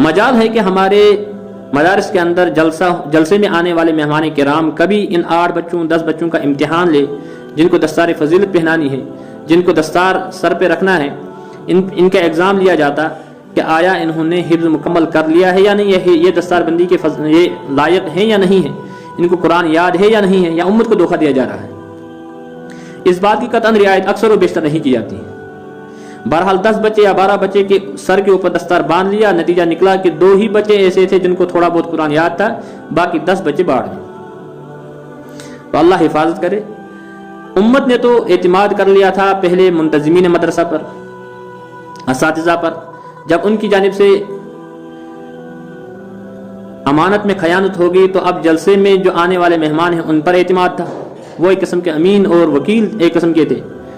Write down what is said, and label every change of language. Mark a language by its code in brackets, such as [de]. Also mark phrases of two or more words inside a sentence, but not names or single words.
[ur] مجال ہے کہ ہمارے مدارس کے اندر جلسے میں آنے والے مہمان کرام کبھی ان 8 بچوں 10 بچوں کا امتحان لے جن کو دستار فضیلت پہنانی ہے، جن کو دستار سر پہ رکھنا ہے، ان کا ایگزام لیا جاتا کہ آیا انہوں نے حفظ مکمل کر لیا ہے یا نہیں ہے، یہ دستار بندی کے یہ لائق ہیں یا نہیں ہے، ان کو قرآن یاد ہے یا نہیں ہے، یا امت کو دھوکہ دیا جا رہا ہے۔ اس بات کی قطعاً رعایت اکثر و بیشتر نہیں کی جاتی۔ بہرحال 10 بچے یا 12 بچے کے سر کے اوپر دستار باندھ لیا، نتیجہ نکلا کہ 2 ہی بچے ایسے تھے جن کو تھوڑا بہت قرآن یاد تھا، باقی 10 بچے باہر گئے۔ تو اللہ حفاظت کرے۔ امت نے تو اعتماد کر لیا تھا پہلے منتظمین مدرسہ پر، اساتذہ پر، جب ان کی جانب سے امانت میں خیانت ہوگی تو اب جلسے میں جو آنے والے مہمان ہیں ان پر اعتماد تھا، وہ ایک قسم کے امین اور وکیل ایک قسم کے تھے۔